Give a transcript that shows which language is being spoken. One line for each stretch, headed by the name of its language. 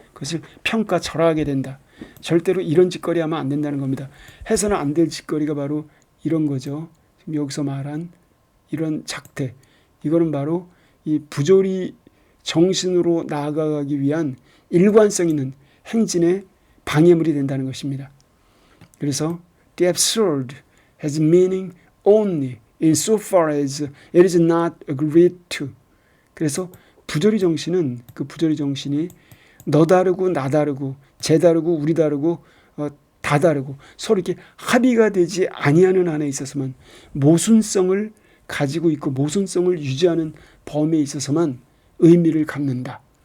Korean: 그것을 평가절하하게 된다. 절대로 이런 짓거리 하면 안 된다는 겁니다. 해서는 안 될 짓거리가 바로 이런 거죠. 지금 여기서 말한 이런 작태, 이거는 바로 이 부조리 정신으로 나아가기 위한 일관성 있는 행진의 방해물이 된다는 것입니다. 그래서
English: the absurd has meaning only insofar as it is not agreed to.
Korean: 그래서 부조리 정신은, 그 부조리 정신이 너 다르고 나 다르고 쟤 다르고 우리 다르고 다 다르고 서로 이렇게 합의가 되지 아니하는 한에 있어서만, 모순성을 가지고 있고 모순성을 유지하는 범위에 있어서만 의미를 갖는다.